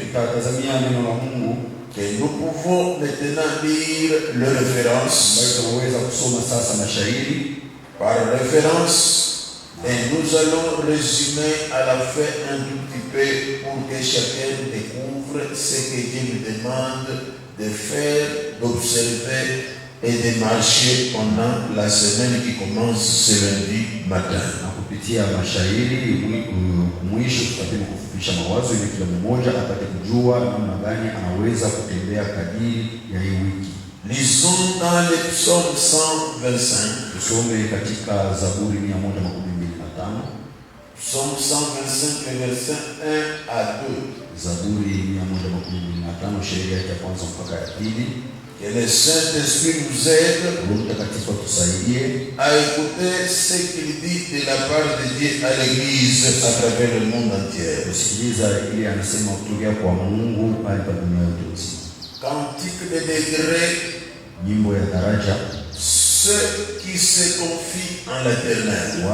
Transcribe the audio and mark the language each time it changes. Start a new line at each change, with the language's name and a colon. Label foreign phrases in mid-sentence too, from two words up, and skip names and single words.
French: Que nous pouvons maintenant lire le référence par référence et nous allons résumer à la fin un tout petit peu pour que chacun découvre ce que Dieu nous demande de faire, d'observer et de marcher pendant la semaine qui commence ce lundi matin.
Swahili: Kupitia mashairi mwisho tutapenda kufupisha mawazo ili kila mmoja apate kujua namna gani anaweza kutembea kadiri ya hii wiki.
French: Lisons dans le psaume 125.
Swahili: Tusome katika Zaburi 125.
French: Psaume 125 verset 1 à 2.
Swahili: Zaburi 125 shairi ya kwanza mpaka ya pili.
French: Que le Saint-Esprit nous aide à écouter ce qu'il dit de la part de Dieu à l'Église à travers le monde entier. Cantique de degré, ceux qui se confient en l'Éternel.